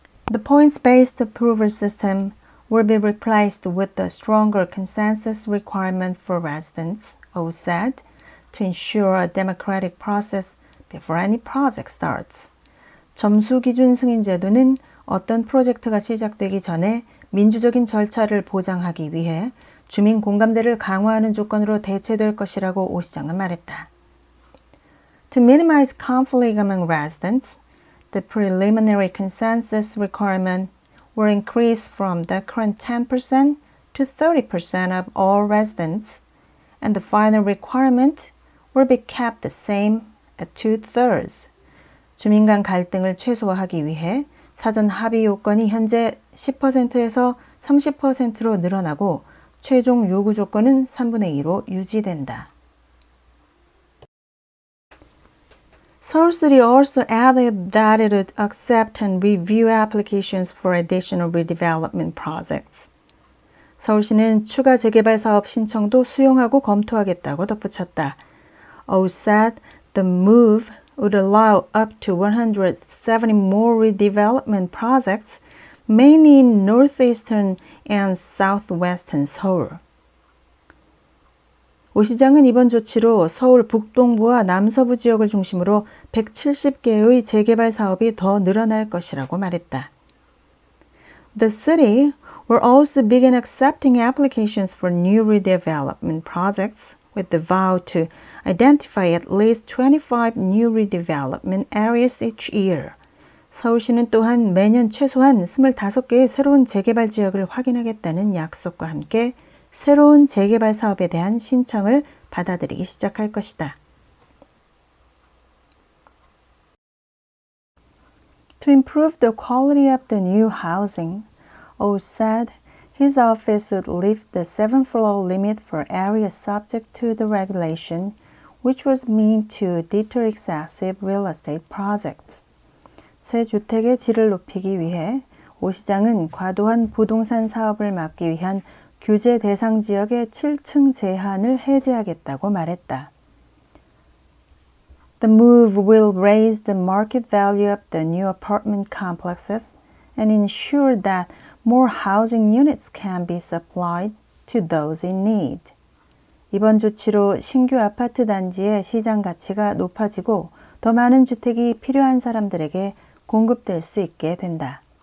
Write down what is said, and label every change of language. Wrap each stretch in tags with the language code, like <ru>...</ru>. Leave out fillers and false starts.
<en>The points-based approval system will be replaced with a stronger consensus requirement for residents, Oh said, to ensure a democratic process before any project starts.</en> <ko>점수 기준 승인 제도는 어떤 프로젝트가 시작되기 전에 민주적인 절차를 보장하기 위해 주민 공감대를 강화하는 조건으로 대체될 것이라고 오 시장은 말했다.</ko> <en>To minimize conflict among residents, the preliminary consensus requirement will increase from the current 10% to 30% of all residents, and the final requirement will be kept the same at 2/3.</en> <ko>주민 간 갈등을 최소화하기 위해 사전 합의 요건이 현재 10%에서 30%로 늘어나고 최종 요구 조건은 3분의 2로 유지된다.</ko> <en>서울시ty also added that it would accept and review applications for additional redevelopment projects.</en> <ko>서울시는 추가 재개발 사업 신청도 수용하고 검토하겠다고 덧붙였다.</ko> <en>O said the move would allow up to 170 more redevelopment projects, mainly in northeastern and southwestern Seoul.</en> <ko>오 시장은 이번 조치로 서울 북동부와 남서부 지역을 중심으로 170개의 재개발 사업이 더 늘어날 것이라고 말했다.</ko> <en>The city will also begin accepting applications for new redevelopment projects with the vow to identify at least 25 new redevelopment areas each year.</en> <ko>서울시는 또한 매년 최소한 25개의 새로운 재개발 지역을 확인하겠다는 약속과 함께 새로운 재개발 사업에 대한 신청을 받아들이기 시작할 것이다.</ko> <en>To improve the quality of the new housing, O said his office would lift the 7th floor limit for areas subject to the regulation, which was meant to deter excessive real estate projects.</en> <ko>새 주택의 질을 높이기 위해 오 시장은 과도한 부동산 사업을 막기 위한 규제 대상 지역의 7층 제한을 해제하겠다고 말했다.</ko> <en>The move will raise the market value of the new apartment complexes and ensure that more housing units can be supplied to those in need.</en> <ko>이번 조치로 신규 아파트 단지의 시장 가치가 높아지고 더 많은 주택이 필요한 사람들에게 공급될 수 있게 된다.</ko>